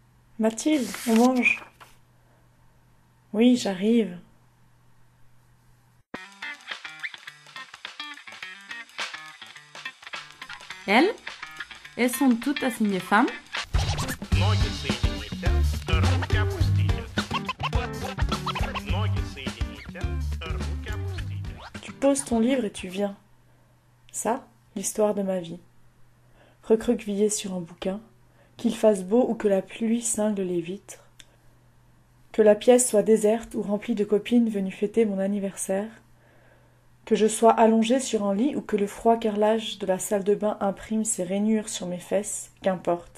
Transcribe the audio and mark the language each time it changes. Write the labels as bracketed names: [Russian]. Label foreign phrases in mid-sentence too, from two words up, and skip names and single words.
[French] Mathilde, on mange. Oui, j'arrive. Elles, elles sont toutes assignées femmes. [Russian] Ноги соедините, руки опустите. Ноги соедините, руки опустите. [French] Tu poses ton livre et tu viens. Ça, l'histoire de ma vie. Recroquevillé sur un bouquin, qu'il fasse beau ou que la pluie cingle les vitres, que la pièce soit déserte ou remplie de copines venues fêter mon anniversaire, que je sois allongée sur un lit ou que le froid carrelage de la salle de bain imprime ses rainures sur mes fesses, qu'importe.